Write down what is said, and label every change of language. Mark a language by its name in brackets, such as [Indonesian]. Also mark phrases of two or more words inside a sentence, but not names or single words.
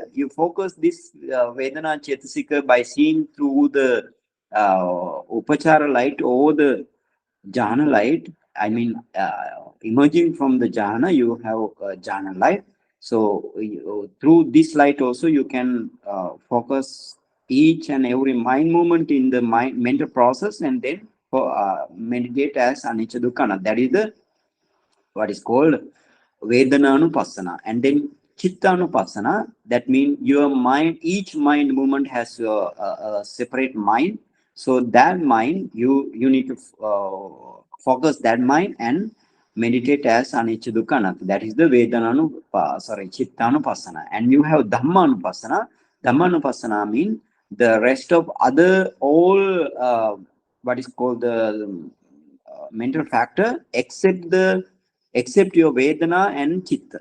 [English] You focus this [Pali] Vedana Chetasika [English] by seeing through the Upachara light or the jhana light. I mean, emerging from the jhana, you have jhana light. So through this light also, you can focus each and every mind movement in the mind mental process, and then meditate as [Pali] anicca, dukkha, anatta. [English] That is the what is called Vedananupassana. And then Chittanupassana, that means your mind, each mind movement has a separate mind. So that mind, you need to focus that mind and meditate as [Pali] anicca dukkha anatta. [English] That is the chittanupassana. And you have dhammanupassana. Dhammanupassana means the rest of other all what is called the mental factor except your Vedana and Chitta.